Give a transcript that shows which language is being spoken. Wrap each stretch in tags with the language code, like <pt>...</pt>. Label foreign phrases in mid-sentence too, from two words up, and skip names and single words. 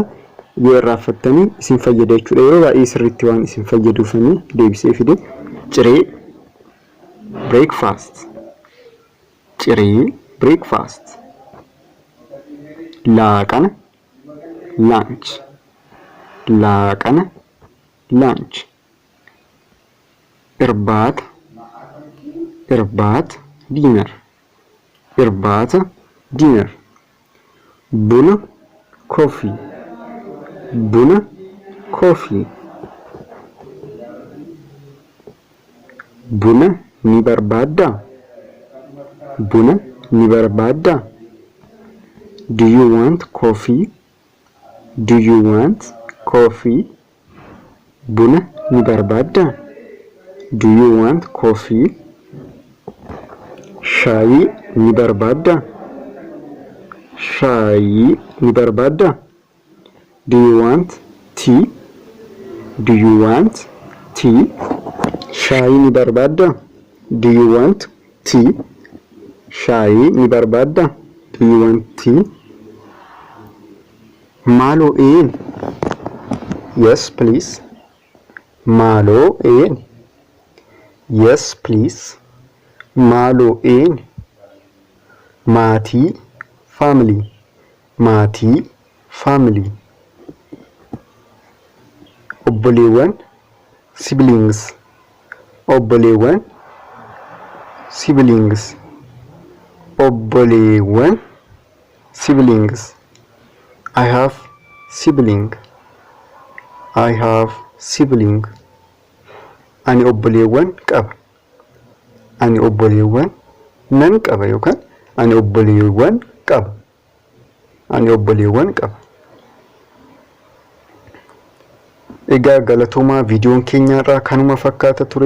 <om>Yoo irraanfattanii isin fayyada jechuudha. Yeroo baay'ee sirriitti waan isin fayyaduufanii deebisee fide. Ciree breakfast. Ciree breakfast. Laaqana lunch. Laaqana lunch. Irbaata dinner. Irbaata dinner. Buna coffee. Buna coffee. Buna ni barbaadda. Buna ni barbaadda.</om> <en>Do you want coffee? Do you want coffee?</en> <om>Buna ni barbaadda.</om> <en>Do you want coffee?</en> <om>Shaayi ni barbaadda. Shaayi ni barbaadda.</om> <en>Do you want tea? Do you want tea?</en> <om>Shaayi ni barbaadda.</om> <en>Do you want tea?</en> <om>Shaayi ni barbaadda.</om> <en>Do you want tea?</en> <om>Maaloo een.</om> <en>Yes please.</en> <om>Maaloo een.</om> <en>Yes please.</en> <om>Maaloo een. Maatii family. Maatii family. Obboleewwan siblings. Obboleewwan siblings. Obboleewwan siblings.</om> <en>I have sibling. I have sibling.</en> <om>Ani obboleewwan qaba. Ani obboleewwan nan qaba yookaan ani obboleewwan qaba. Ani obboleewwan qaba. Egaa galatoomaa viidiyoon keenya irraa kanuma fakkaata ture.</om>